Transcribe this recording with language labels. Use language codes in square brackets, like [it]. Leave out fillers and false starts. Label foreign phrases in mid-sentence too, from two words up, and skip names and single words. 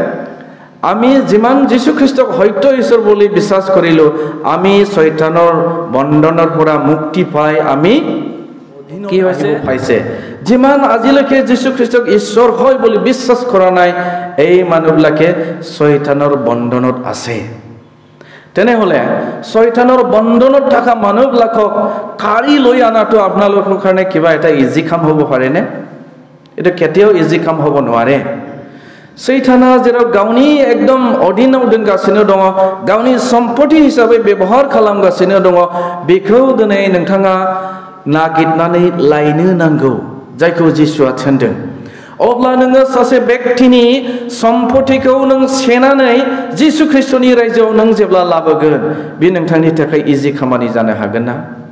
[as] আমি যিমান যীশু খ্ৰীষ্টক সত্য ঈশ্বৰ বুলি বিশ্বাস কৰিলো আমি শয়তানৰ বন্ধনৰ পৰা মুক্তি পাই আমি কি হৈছে পাইছে যিমান আজিলৈকে যীশু খ্ৰীষ্টক ঈশ্বৰ হয় বুলি বিশ্বাস কৰা নাই এই মানুহবিলাকে শয়তানৰ বন্ধনত আছে তেনে হলে শয়তানৰ বন্ধনত থকা মানুহবিলাকক কাৰি লৈ আনাটো আপোনালোকৰ কাৰণে কিবা এটা ইজি কাম হ'ব পাৰে নে এটা কেতিয়াও ইজি কাম হ'ব নোৱাৰে [brx] শয়তানা যেৰাव गावनि एकदम অধীনাव दोनगासिनो दङ गावनि सम्पति हिसाबै व्यवहार खालामगासिनो दङ बेखौ दिनै नोंथाङा नागिरनानै लायनो नांगौ जायखौ जिसुआ थिनदों अब्ला नोङो सासे व्यक्तिनि सम्पतिखौ नों सेनानै जिसु ख्रिस्टनि रायजोआव नों जेब्ला लाबोगोन बे नोंथांनि थाखाय इजि खामानि जानो हागोन ना